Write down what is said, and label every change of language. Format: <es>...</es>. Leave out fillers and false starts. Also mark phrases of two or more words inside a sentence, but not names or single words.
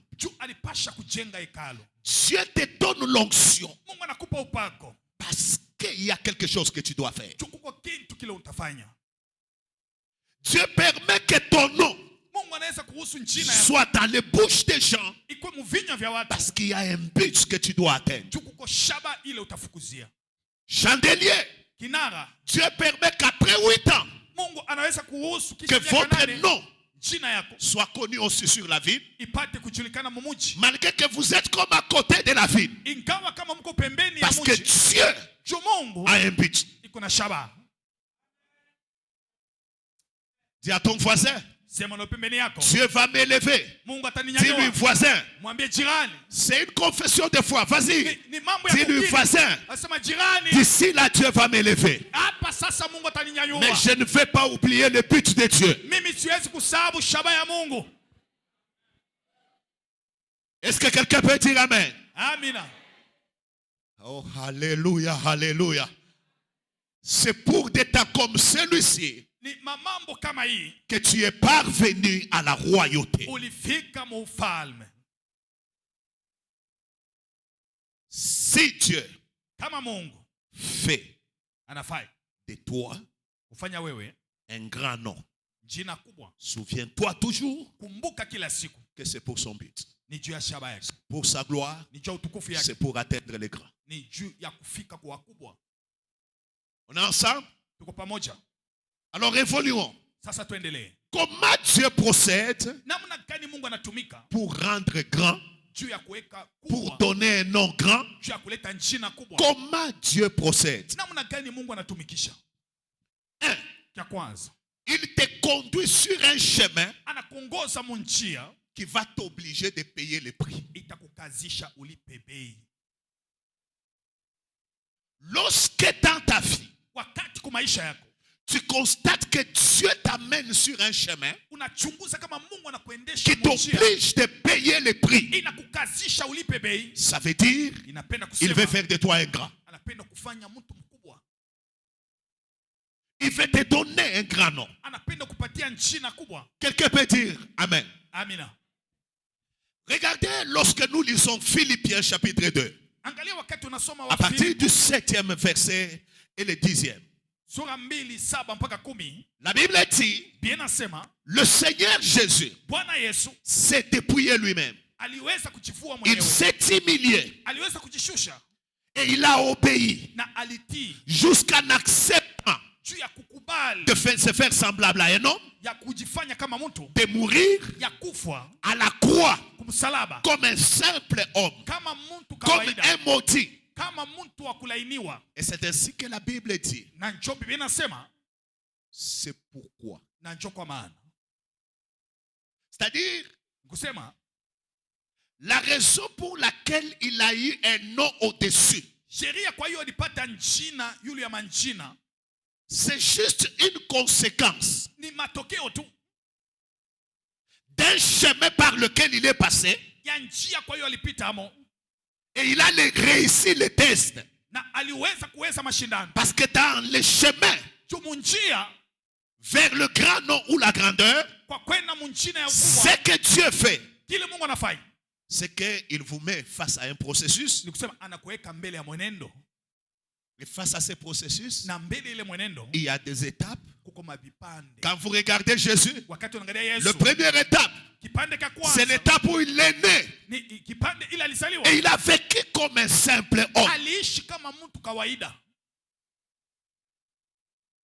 <sw>juu alipasha kujenga hekalo.</sw> <fr>Dieu te donne l'onction</fr> <sw>Mungu anakupa upako</sw> <fr>parce qu'il y a quelque chose que tu dois faire.</fr> <sw>juu kuko kitu kile utafanya.</sw> <fr>Dieu permet que ton nom</fr> <sw>Mungu anaweza kuhusu njina ya</sw> <fr>soit dans les bouches des gens</fr> <sw>ikuwe muvinywa vya watu</sw> <fr>parce qu'il y a un but que tu dois atteindre.</fr> <sw>juu kuko shaba ile utafukuzia.</sw> <fr>Chandelier,</fr> <sw>Kinara,</sw> <fr>Dieu permet qu'après 8 ans,</fr> <sw>Mungu anaweza kuhusu</sw> <fr>que</fr> <sw>kisha miaka</sw> <fr>votre</fr> <sw>8</sw> <fr>nom</fr> <sw>jina yako</sw> <fr>soit connu aussi sur la ville,</fr> <sw>ipate kujulikana mumuji,</sw> <fr>malgré que vous êtes comme à côté de la ville.</fr> <sw>ingawa kama mko pembeni ya</sw> <fr>Parce que</fr> <sw>mji.</sw> <fr>Dieu</fr> <sw>Juu Mungu</sw> <fr>a un but.</fr> <sw>iko na shaba.</sw> <fr>Dis à ton voisin,</fr> <sw>Sema na pembeni yako,</sw> <fr>Dieu va m'élever.</fr> <sw>Mungu</sw> <fr>Dis-lui,</fr> <sw>ataninyanyua.</sw> <fr>voisin,</fr> <sw>Mwambie jirani,</sw> <fr>c'est une confession de foi. Vas-y,</fr> <sw>ni mambo ya</sw> <fr>dis-lui,</fr> <sw>kukiri.</sw> <fr>voisin,</fr> <sw>Asema jirani,</sw> <fr>d'ici là, Dieu va m'élever.</fr> <sw>hapa sasa Mungu ataninyanyua.</sw> <fr>Mais je ne vais pas oublier le but de Dieu.</fr> <sw>Mimi siwezi kusahau shaba ya Mungu.</sw> <fr>Est-ce que quelqu'un peut dire amen?</fr> <sw>Amina.</sw> <fr>Oh, alléluia, alléluia. C'est pour des temps comme celui-ci</fr> <sw>Ni mamambo kama hii</sw> <fr>que tu es parvenu à la royauté.</fr> <sw>ulifika mu ufalme.</sw> <fr>Si Dieu</fr> <sw>Kama Mungu</sw> <fr>fait</fr> <sw>anafai</sw> <fr>de toi</fr> <sw>kufanya wewe</sw> <fr>un grand nom,</fr> <sw>jina kubwa,</sw> <fr>souviens-toi toujours</fr> <sw>kumbuka kila siku</sw> <fr>que c'est pour son but.</fr> <sw>ni juu ya shaba yake,</sw> <fr>Pour sa gloire,</fr> <sw>ni juu ya utukufu yake,</sw> <fr>c'est pour atteindre les grands.</fr> <sw>ni juu ya kufika kwa wakubwa.</sw> <fr>On est ensemble?</fr> <sw>Tuko pamoja?</sw> <fr>Alors évoluons.</fr> <sw>Sasa tuendelee.</sw> <fr>Comment Dieu procède</fr> <sw>Namna gani Mungu anatumika</sw> <fr>pour rendre grand,</fr> <sw>juu ya kuweka</sw> <fr>pour</fr> <sw>kubwa,</sw> <fr>donner un nom grand?</fr> <sw>juu ya kuleta jina kubwa?</sw> <fr>Comment Dieu procède?</fr> <sw>Namna gani Mungu anatumikisha?</sw> <fr>Un,</fr> <sw>Cha kwanza,</sw> <fr>il te conduit sur un chemin</fr> <sw>anakuongoza mu njia</sw> <fr>qui va t'obliger de payer le prix.</fr> <sw>itakukazisha ulipe bei.</sw> <fr>Lorsque dans ta vie,</fr> <sw>Wakati kwa maisha yako</sw> <fr>tu constates que Dieu t'amène sur un chemin</fr> <sw>unachunguza kama Mungu anakuendesha</sw> <fr>qui</fr> <sw>mu njia</sw> <fr>t'oblige de payer le prix,</fr> <sw>inakukazisha ulipe bei,</sw> <fr>ça veut dire</fr> <sw>inapenda</sw> <fr>il</fr> <sw>kusema</sw> <fr>veut faire de toi un grand.</fr> <sw>anapenda kufanya mtu mkubwa,</sw> <fr>Il veut te donner un grand nom.</fr> <sw>anapenda kupatia jina kubwa.</sw> <fr>Quelqu'un peut dire Amen.</fr> <sw>Amina.</sw> <fr>Regardez lorsque nous lisons Philippiens chapitre 2,</fr> <sw>Angalia wakati unasoma</sw> <fr>à partir</fr> <sw>Wafilipi</sw> <fr>du 7e verset et le 10e.</fr> <sw>sura 2:7 mpaka 10,</sw> <fr>La Bible dit,</fr> <sw>Biblia inasema</sw> <fr>le Seigneur Jésus</fr> <sw>Bwana Yesu</sw> <fr>s'est dépouillé lui-même.</fr> <sw>aliweza kujivua</sw> <fr>Il</fr> <sw>mwenyewe,</sw> <fr>s'est humilié</fr> <sw>aliweza kujishusha</sw> <fr>et il a obéi</fr> <sw>na alitii</sw> <fr>jusqu'en acceptant</fr> <sw>juu ya kukubali</sw> <fr>de se faire semblable à un homme,</fr> <sw>ya kujifanya kama mtu,</sw> <fr>de mourir</fr> <sw>ya kufa</sw> <fr>à la croix</fr> <sw>kumsalaba</sw> <fr>comme un simple homme,</fr> <sw>kama mtu</sw> <fr>comme</fr> <sw>kawaida,</sw> <fr>un maudit.</fr> <sw>kama mtu wa kulainiwa.</sw> <fr>Et c'est ainsi que la Bible dit,</fr> <sw>Na njo Biblia inasema,</sw> <fr>c'est pourquoi.</fr> <sw>na njo kwa maana,</sw> <fr>C'est-à-dire,</fr> <sw>kusema</sw> <fr>la raison pour laquelle il a eu un nom au-dessus,</fr> <sw>sheria kwa hiyo alipata njina yule ya manjina,</sw> <fr>c'est juste une conséquence</fr> <sw>ni matokeo tu</sw> <fr>d'un chemin par lequel il est passé</fr> <sw>ya njia kwa hiyo alipita amo,</sw> <fr>et il a réussi le test.</fr> <sw>na aliweza mashindano.</sw> <fr>Parce que dans le chemin</fr> <sw>Juu munjia</sw> <fr>vers le grand nom ou la grandeur,</fr> <sw>kwa kwenda munjina ya</sw> <fr>ce</fr> <sw>ukubwa,</sw> <fr>que Dieu fait,</fr> <sw>kile Mungu anafanya</sw> <fr>c'est qu'il vous met face à un processus.</fr> <sw>ni kusema anakuweka mbele ya mwenendo,</sw> <fr>Et face à ce processus,</fr> <sw>na mbele ile mwenendo</sw> <fr>il y a des étapes.</fr> <sw>kuko mavipande.</sw> <fr>Quand vous regardez Jésus,</fr> <sw>Wakati unaangalia</sw> <fr>le</fr> <sw>Yesu,</sw> <fr>première étape,</fr> <sw>kipande cha</sw> <fr>c'est</fr> <sw>kwanza</sw> <fr>l'étape où il est né.</fr> <sw>ni kipande ile alizaliwa,</sw> <fr>Et il a vécu comme un simple homme.</fr> <sw>aliishi kama mtu kawaida.</sw>